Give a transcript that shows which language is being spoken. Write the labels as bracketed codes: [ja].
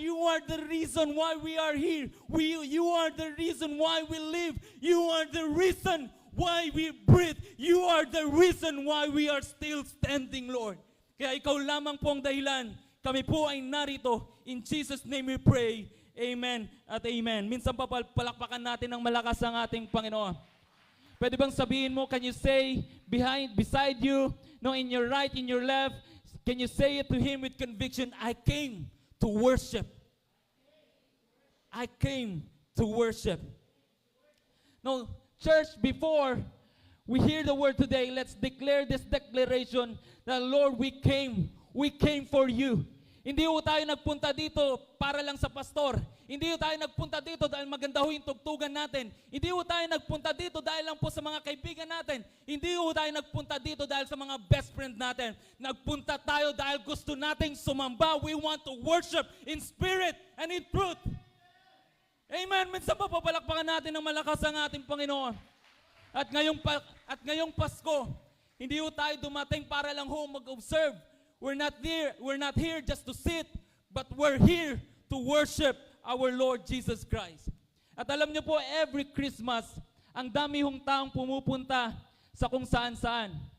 [en] You are the reason why we are here. You are the reason why we live. You are the reason why we breathe. You are the reason why we are still standing, Lord. [tl] Kaya ikaw lamang po ang dahilan. Kami po ay narito. [en] In Jesus' name we pray. Amen at amen. [tl] Minsan pa palakpakan natin ng malakas ang ating Panginoon. Pwede bang sabihin mo, [en] can you say beside you, no, in your right, in your left, can you say it to him with conviction? I came to worship. I came to worship. No, church, before we hear the word today, let's declare this declaration that Lord, we came for you. [tl] Hindi ho tayo nagpunta dito para lang sa pastor. Hindi ho tayo nagpunta dito dahil maganda ho yung tugtugan natin. Hindi ho tayo nagpunta dito dahil lang po sa mga kaibigan natin. Hindi ho tayo nagpunta dito dahil sa mga best friend natin. Nagpunta tayo dahil gusto nating sumamba. [en] We want to worship in spirit and in truth. Amen. [tl] Minsan pa papalakpakan natin ng malakas ang ating Panginoon. At ngayong Pasko, hindi ho tayo dumating para lang ho mag-observe. [en] We're not here just to sit, but we're here to worship our Lord Jesus Christ. [tl] At alam niyo po, [en] every Christmas, [tl] ang dami hong taong pumupunta sa kung saan-saan.